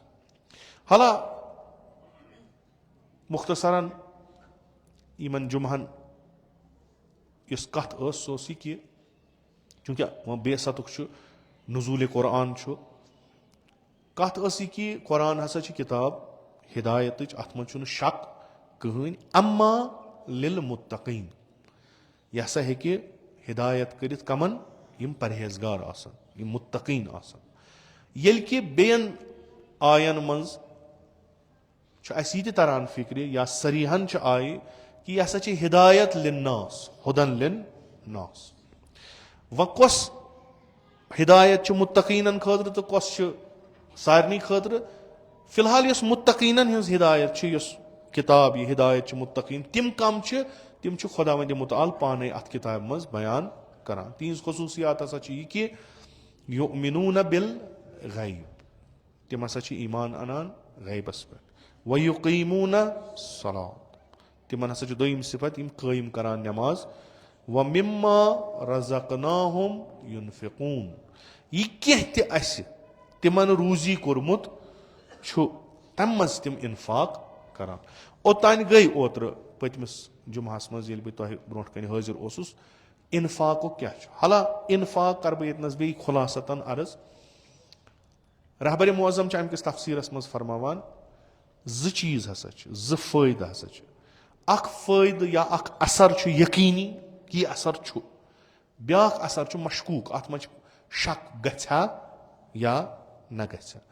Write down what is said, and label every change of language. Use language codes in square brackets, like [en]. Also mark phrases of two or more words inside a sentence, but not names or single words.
[ks] حالا مُختصرن یِمن جُمعن یۄس کتھ ٲس سۄ ٲس یہِ کہِ چوٗنٛکہِ وۄنۍ بے عزتُک چھُ نزوٗلِ قرآن چھُ, کتھ ٲس یہِ کہِ قرآن ہسا چھِ کِتاب ہدایتٕچ, اتھ منٛز چھُنہٕ شک کٕہٕنۍ, [ar] اما لِلمُتقیٖن, [ks] یہِ ہسا ہیٚکہِ ہدایت کٔرِتھ کمن یِم پرہیزگار آسن, یِم مُتقیٖن آسن. ییٚلہِ کہِ بیٚین آین منٛز چھُ اَسہِ یہِ تہِ تران فِکرِ یا صریٖحن چھِ آیہِ کہِ یہِ ہسا چھِ ہدایت لِلناس [ar] ہُدن لِلناس. [ks] وۄنۍ کۄس ہدایت چھِ مُتقیٖنن خٲطرٕ تہٕ کۄس چھِ سارنٕے خٲطرٕ؟ فِلحال یۄس مُتقیٖنن ہٕنٛز ہدایت چھِ, یۄس کِتاب یہِ ہدایت چھِ مُتقیٖن, تِم کم چھِ, تِم چھِ خۄداوندِ مُتعال پانے اتھ کِتابہِ منٛز بیان کران. تِہنٛز خصوٗصیات ہسا چھِ یہِ کہِ [ar] یُؤمنوٗنَ بِالغیب, [ks] تِم ہسا چھِ ایٖمان انان غیبس پٮ۪ٹھ. [ar] وَیُقیٖموٗنَ الصَّلَاۃ, [ks] تِمن ہسا چھُ دوٚیِم صِفت یِم قٲیِم کران نٮ۪ماز. [ar] وَمِمَّا رَزَقْنَاهُمْ يُنفِقوٗن, [ks] یہِ کینٛہہ تہِ اَسہِ تِمن روٗزی کوٚرمُت چھُ تمہِ منٛز تِم اِنفاق کران. اوٚتانۍ گٔے اوترٕ پٔتمِس جُمعہس منٛز ییٚلہِ بہٕ تۄہہِ برونٛٹھ کنہِ حٲضِر اوسُس, اِنفاقُک کیٛاہ چھُ. حالا اِنفاق کرٕ بہٕ ییٚتنس بیٚیہِ خُلاصتن عرض. رہبرِ معظم چھِ امہِ کِس تفسیٖرس منٛز فرماوان زٕ چیٖز ہسا چھِ, زٕ فٲیدٕ ہسا چھِ. اکھ فٲیدٕ یا اکھ اثر چھُ یقیٖنی کہِ یہِ اثر چھُ, بیاکھ اثر چھُ مشکوٗک, اتھ منٛز چھُ شک گژھِ ہا یا نہ گژھِ ہا.